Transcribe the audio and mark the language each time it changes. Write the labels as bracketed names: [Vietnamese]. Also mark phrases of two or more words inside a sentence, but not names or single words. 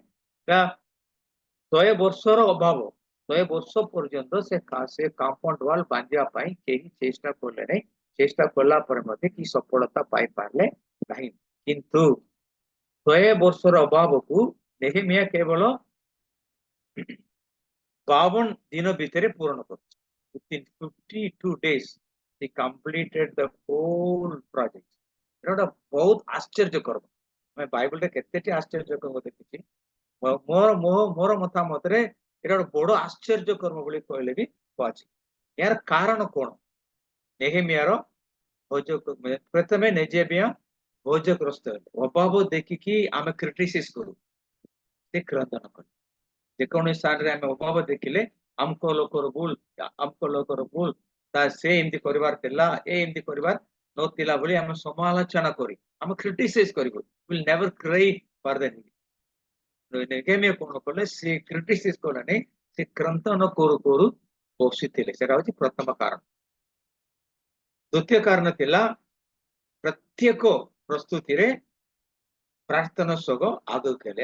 [Odia] 100 ବର୍ଷର ଅଭାବ, 100 ବର୍ଷ ପର୍ଯ୍ୟନ୍ତ ସେ [English] compound wall [Odia] ବାନ୍ଧିବା ପାଇଁ କେହି ଚେଷ୍ଟା କଲେ ନାହିଁ। ଚେଷ୍ଟା କଲା ପରେ ମଧ୍ୟ କି ସଫଳତା ପାଇପାରିଲେ ନାହିଁ। କିନ୍ତୁ 100 ବର୍ଷର ଅଭାବକୁ ନେହେମିୟା କେବଳ 52 ଦିନ ଭିତରେ ପୂରଣ କରୁଛି। [English] Within 52 days he completed the whole project. [Odia] ଏଟା ବହୁତ ଆଶ୍ଚର୍ଯ୍ୟକର। ଆମେ ବାଇବଲରେ କେତେଟି ଆଶ୍ଚର୍ଯ୍ୟକର୍ମ ଦେଖିଛି। ମୋର ମତାମତରେ ଏଟା ଗୋଟେ ବଡ ଆଶ୍ଚର୍ଯ୍ୟକର୍ମ ବୋଲି କହିଲେ ବି କୁହାଛି। ଏହାର କାରଣ କଣ? ନେହେମିୟାର ପ୍ରଥମେ ନେହେମିୟା ଭୋଜଗ୍ରସ୍ତ ହେଲେ। ଅଭାବ ଦେଖିକି ଆମେ କ୍ରିଟିସାଇଜ କରୁ, ସେ କ୍ରନ୍ଦନ କଲେ। ଯେକୌଣସି ସ୍ଥାନରେ ଆମେ ଅଭାବ ଦେଖିଲେ ଆମକ ଲୋକର ଭୁଲ, ସେ ଏମିତି କରିବାର ଥିଲା, ଏମିତି କରିବାର ନଥିଲା ବୋଲି ଆମେ ସମାଲୋଚନା କରି ଆମେ କ୍ରିଟିସାଇଜ କରିବୁ। [English] We'll never cry for the need. [Odia] ନେହେମିୟା କଣ କଲେ? ସେ କ୍ରିଟିସାଇଜ କଲେ ନାହିଁ, ସେ କ୍ରନ୍ଦନ କରୁ କରୁ ବସିଥିଲେ। ସେଟା ହଉଛି ପ୍ରଥମ କାରଣ। ଦ୍ୱିତୀୟ କାରଣ ଥିଲା ପ୍ରତ୍ୟେକ ପ୍ରସ୍ତୁତିରେ ପ୍ରାର୍ଥନା ସହ ଆଗକୁ ଗଲେ।